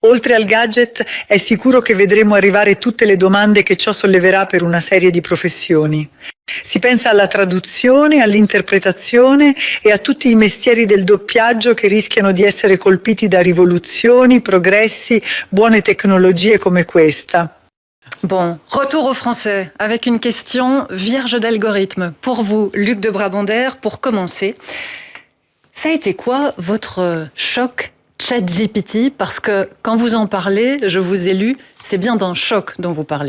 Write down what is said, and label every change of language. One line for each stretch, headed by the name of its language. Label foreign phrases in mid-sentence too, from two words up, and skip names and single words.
Italian: Oltre al gadget, è sicuro che vedremo arrivare tutte le domande che ciò solleverà per una serie di professioni. Si pensa alla traduzione, all'interpretazione e a tutti i mestieri del doppiaggio che rischiano di essere colpiti da rivoluzioni, progressi, buone tecnologie come questa.
French: Bon, retour au français avec une question vierge d'algorithme. Pour vous, Luc de Brabander, pour commencer, ça a été quoi votre choc ChatGPT? Parce que quand vous en parlez, je vous ai lu, c'est bien d'un choc dont vous parlez.